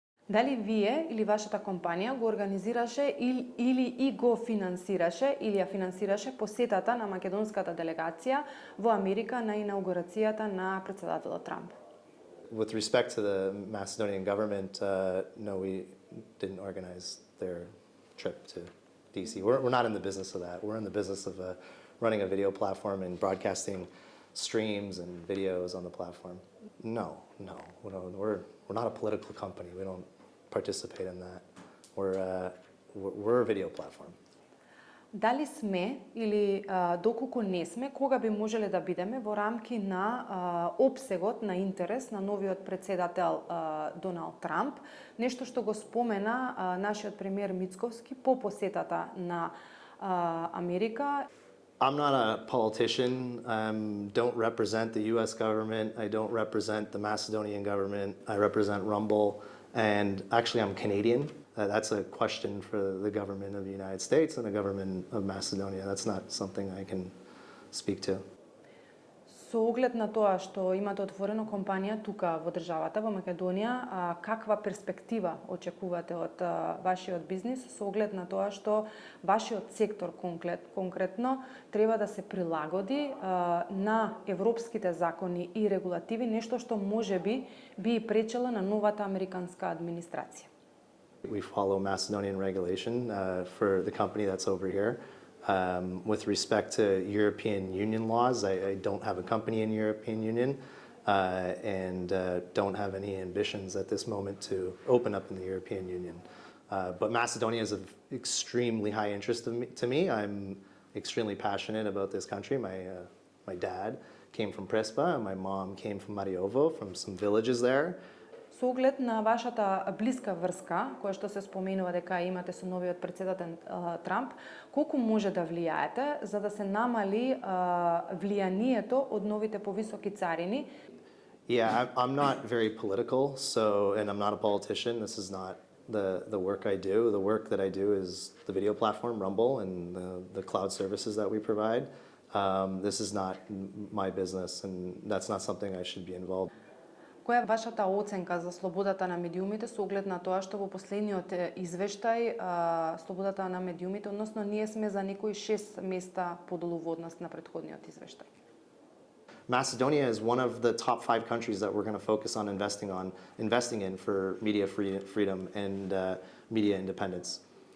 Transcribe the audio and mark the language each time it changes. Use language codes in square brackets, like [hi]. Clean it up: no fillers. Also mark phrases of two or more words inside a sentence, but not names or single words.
[mk] Дали вие или вашата компанија го организираше или и го финансираше или ја финансираше посетата на македонската делегација во Америка на инаугурацијата на претседателот Трамп? [en] With respect to the Macedonian government, no, we didn't organize their trip to DC. We're not in the business of that. We're in the business of running a video platform and broadcasting streams and videos on the platform. No, we're not a political company. We don't participate in that. We're a video platform. [mk] Дали сме или доколку не сме, кога би можеле да бидеме во рамки на опсегот на интерес на новиот претседател Доналд Трамп, нешто што го спомена нашиот премиер Мицковски по посетата на Америка. [en] I'm not a politician. Don't represent the U.S. government. I don't represent the Macedonian government. I represent Rumble, and actually I'm Canadian. That's a question for the government of the United States and the government of Macedonia. That's not something I can speak to. [mk] Со оглед на тоа што имате отворено компанија тука во државата, во Македонија, каква перспектива очекувате од вашиот бизнис со оглед на тоа што вашиот сектор конкретно треба да се прилагоди на европските закони и регулативи, нешто што можеби би пречело на новата американска администрација? [en] We follow Macedonian regulation for the company that's over here. With respect to European Union laws, I don't have a company in the European Union and don't have any ambitions at this moment to open up in the European Union. But Macedonia is of extremely high interest to me. I'm extremely passionate about this country. My dad came from Prespa and my mom came from Mariovo, from some villages there. [mk] Со оглед на вашата блиска врска, која што се споменува дека имате со новиот претседател Трамп, колку може да влијаете за да се намали влијанието од новите повисоки царини? [en] Yeah, I'm not very political, and I'm not a politician. This is not the work I do. The work that I do is the video platform Rumble and the cloud services that we provide. This is not my business, and that's not something I should be involved. [mk] Која е вашата оценка за слободата на медиумите со оглед на тоа што во последниот извештај слободата на медиумите, односно ние сме за некои 6 места подолу во однос на претходниот извештај? [en] Macedonia is one of the top 5 countries that we're going to focus on investing in for media freedom and media independence.